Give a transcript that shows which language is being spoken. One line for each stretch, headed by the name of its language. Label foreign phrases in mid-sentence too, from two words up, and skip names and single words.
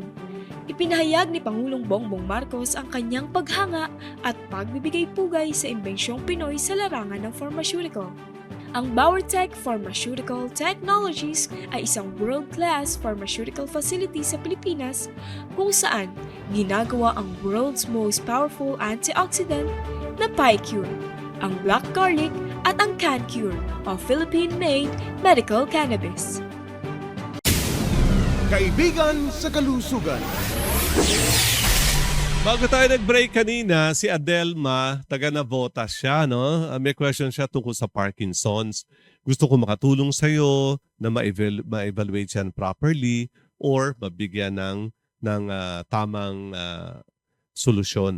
Filipino: Ipinahayag ni Pangulong Bongbong Marcos ang kanyang paghanga at pagbibigay pugay sa imbensyong Pinoy sa larangan ng pharmaceutical. Ang Bauertech Pharmaceutical Technologies ay isang
English: world-class pharmaceutical facility
Filipino: sa Pilipinas kung saan ginagawa ang
English: world's most powerful antioxidant
Filipino: na PiCure, ang
English: black garlic
Filipino: at ang CanCure o
English: Philippine-made medical cannabis.
Filipino: Kaibigan sa kalusugan. Bago tayo nag-break kanina, si Adelma, taga Navotas siya, no? May question siya tungkol sa Parkinson's. Gusto ko makatulong sa'yo na ma-evaluate yan properly or mabigyan ng tamang solusyon.